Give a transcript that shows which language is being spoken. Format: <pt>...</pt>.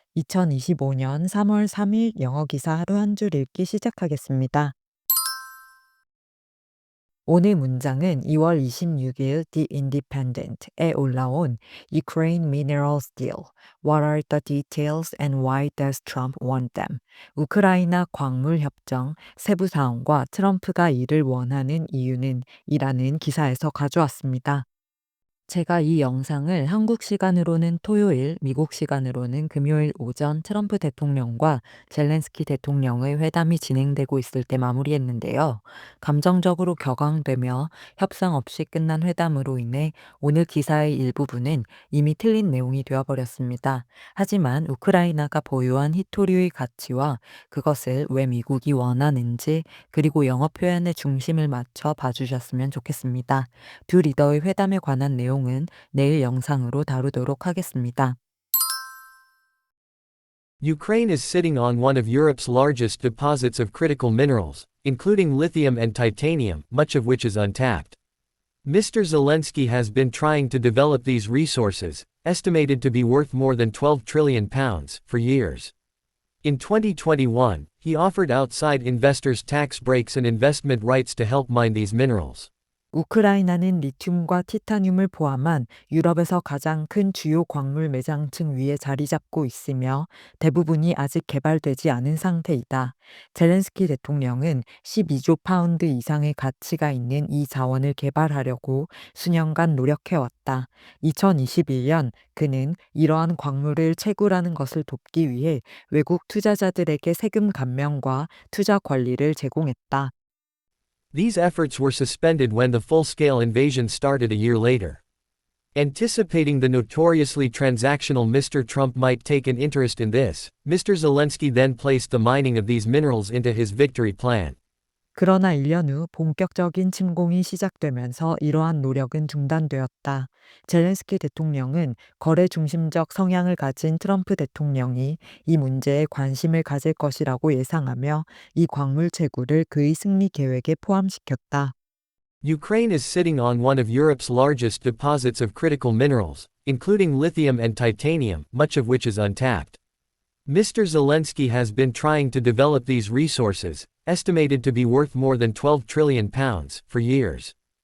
<ko>2025년 3월 3일 영어 기사 하루 한 줄 읽기 시작하겠습니다. 오늘 문장은 2월 26일 The Independent에 올라온 Ukraine Minerals Deal.</ko> <en>What are the details and why does Trump want them?</en> <ko>우크라이나 광물 협정 세부 사항과 트럼프가 이를 원하는 이유는 이라는 기사에서 가져왔습니다. 제가 이 영상을 한국 시간으로는 토요일, 미국 시간으로는 금요일 오전 트럼프 대통령과 젤렌스키 대통령의 회담이 진행되고 있을 때 마무리했는데요. 감정적으로 격앙되며 협상 없이 끝난 회담으로 인해 오늘 기사의 일부분은 이미 틀린 내용이 되어버렸습니다. 하지만 우크라이나가 보유한 히토류의 가치와 그것을 왜 미국이 원하는지 그리고 영어 표현의 중심을 맞춰 봐주셨으면 좋겠습니다. 두 리더의 회담에 관한 내용은 내일 영상으로 다루도록 하겠습니다.</ko> <en>Ukraine is sitting on one of Europe's largest deposits of critical minerals, including lithium and titanium, much of which is untapped. Mr. Zelensky has been trying to develop these resources, estimated to be worth more than £12 trillion, for years. In 2021, he offered outside investors tax breaks and investment rights to help mine these minerals.</en> <ko>우크라이나는 리튬과 티타늄을 포함한 유럽에서 가장 큰 주요 광물 매장층 위에 자리 잡고 있으며 대부분이 아직 개발되지 않은 상태이다. 젤렌스키 대통령은 12조 파운드 이상의 가치가 있는 이 자원을 개발하려고 수년간 노력해왔다. 2021년 그는 이러한 광물을 채굴하는 것을 돕기 위해 외국 투자자들에게 세금 감면과 투자 권리를 제공했다.</ko> <en>These efforts were suspended when the full-scale invasion started a year later. Anticipating the notoriously transactional Mr. Trump might take an interest in this, Mr. Zelensky then placed the mining of these minerals into his victory plan.</en> <ko>그러나 1년 후 본격적인 침공이 시작되면서 이러한 노력은 중단되었다. 젤렌스키 대통령은 거래 중심적 성향을 가진 트럼프 대통령이 이 문제에 관심을 가질 것이라고 예상하며 이 광물 채굴을 그의 승리 계획에 포함시켰다.</ko> <en>Ukraine is sitting on one of Europe's largest deposits of critical minerals, including lithium and titanium, much of which is untapped. Mr. Zelensky has been trying to develop these resources, estimated to be worth more than £12 trillion, for years.</en>